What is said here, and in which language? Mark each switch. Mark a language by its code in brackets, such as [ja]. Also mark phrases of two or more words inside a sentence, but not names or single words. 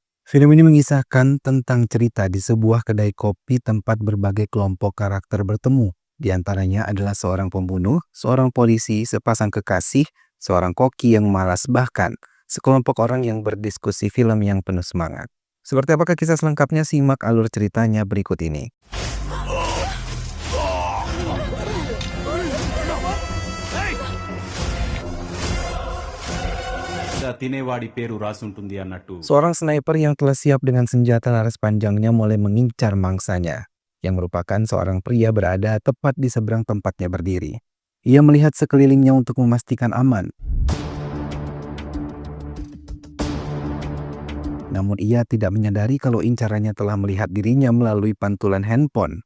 [id] Film ini mengisahkan tentang cerita di sebuah kedai kopi tempat berbagai kelompok karakter bertemu. Di antaranya adalah seorang pembunuh, seorang polisi, sepasang kekasih, seorang koki yang malas, bahkan sekelompok orang yang berdiskusi film yang penuh semangat. Seperti apakah kisah selengkapnya? Simak alur ceritanya berikut ini. [te] తినేవాడి పేరు రాసుంటుంది అన్నట్టు. [id] Seorang sniper yang telah siap dengan senjata laras panjangnya mulai mengincar mangsanya, yang merupakan seorang pria berada tepat di seberang tempatnya berdiri. Ia melihat sekelilingnya untuk memastikan aman. Namun ia tidak menyadari kalau incarannya telah melihat dirinya melalui pantulan handphone.